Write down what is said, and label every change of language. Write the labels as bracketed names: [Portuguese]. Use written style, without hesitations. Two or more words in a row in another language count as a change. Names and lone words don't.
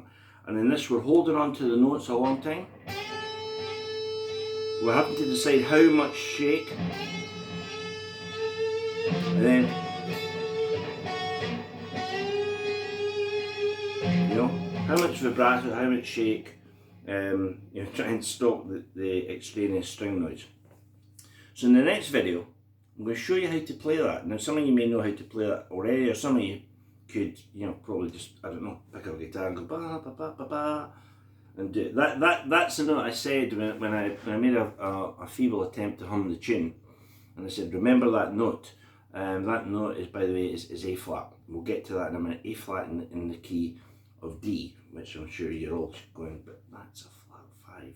[English] And in this, we're holding on to the notes a long time. We're having to decide how much shake, and then how much vibrato, how much shake, try and stop the extraneous string noise. So in the next video, I'm going to show you how to play that. Now, some of you may know how to play that already, or some of you could, probably just, I don't know, pick up a guitar and go ba ba ba ba ba, and do it. That's the note I said when I made a feeble attempt to hum the tune, and I said, remember that note. That note is, by the way, is A flat. We'll get to that in a minute. A flat in the key of D, which I'm sure you're all going, but that's a flat 5.